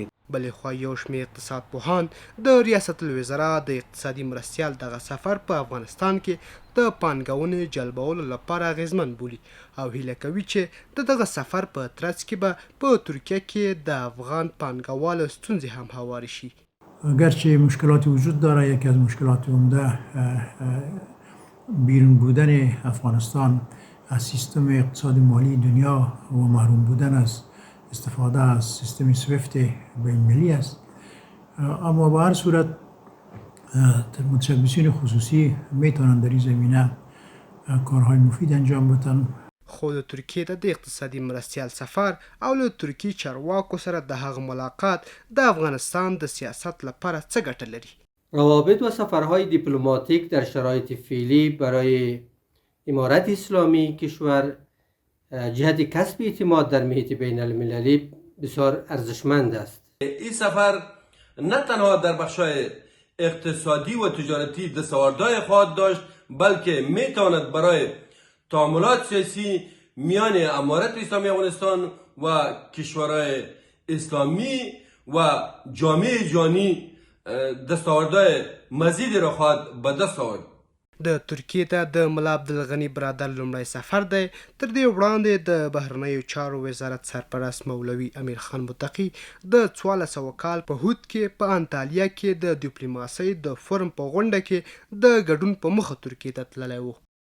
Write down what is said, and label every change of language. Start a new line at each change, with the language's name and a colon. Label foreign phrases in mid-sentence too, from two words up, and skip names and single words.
Pashto: بلې خوا یو شمېر اقتصاد پوهان د ریاست الوزرا د اقتصادي مرستیال دغه سفر په افغانستان کې د پانګونې جلبولو لپاره اغیزمن بولي او هیله کوي چې د دغه سفر په ترڅ کې به په ترکیه کې د افغان پانګوالو ستونزې هم هوارې شي.
Persian: اگرچه مشکلاتی وجود داره، یکی از مشکلات عمده بیرون بودن افغانستان از سیستم اقتصاد مالی دنیا و محروم بودن از استفاده از سیستم سویفت بین ملی است، اما به هر صورت متشبثین خصوصی میتونن در این زمینه کارهای مفید انجام بدن.
Pashto: خو د ترکیې د اقتصادي مرستیال سفر او له ترکي چارواکو سره د هغه ملاقات د افغانستان د سیاست لپاره څه ګټه لري؟
Persian: روابط و سفرهای دیپلماتیک در شرایط فعلی برای امارت اسلامی کشور جهت کسب اعتماد در محیط بین المللی بسیار ارزشمند است. این سفر نه تنها در بخش‌های اقتصادی و تجارتی دستاوردهای خواهد داشت، بلکه میتواند برای تعاملات سیاسی میان امارت اسلامی افغانستان و کشورهای اسلامی و جامعه جهانی دستاوردهای مزیدی را خواهد به دست آورد.
Pashto: د ترکیې ته د ملا عبدالغني برادر لومړی سفر دی. تر دې وړاندې د بهرنیو چارو وزارت سرپرست مولوي امیر خان متقي د 1400 کال په هود کې په انطالیا کې د ډیپلوماسۍ د فورم په غونډه کې د ګډون په مخه ترکیې ته تللی و.